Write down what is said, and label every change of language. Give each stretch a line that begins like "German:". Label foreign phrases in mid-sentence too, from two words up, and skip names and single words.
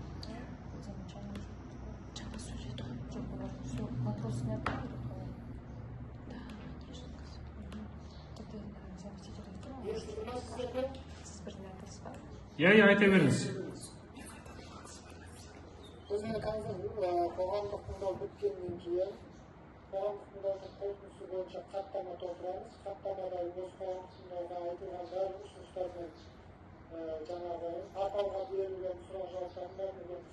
Kazakh: Замечание. Жаңа сөйледі ғой. Жоқ, олар
Russian: все вопросы не отправили? Да, конечно. Тогда заместитель айтты.
Kazakh: Сіз бірден айтасыз ба? Айта беріңіз. Өзіне қазір қоғамдық тыңдау біткеннен кейін қоғамдық тыңдаудың қорытындысы бойынша хаттама толтырамыз. Хаттамада осы қоғамдық тыңдауда айтылған барлық ұсыныстар мен жаңағы порталға берілген сұрақ жауаптардың бәрін береміз.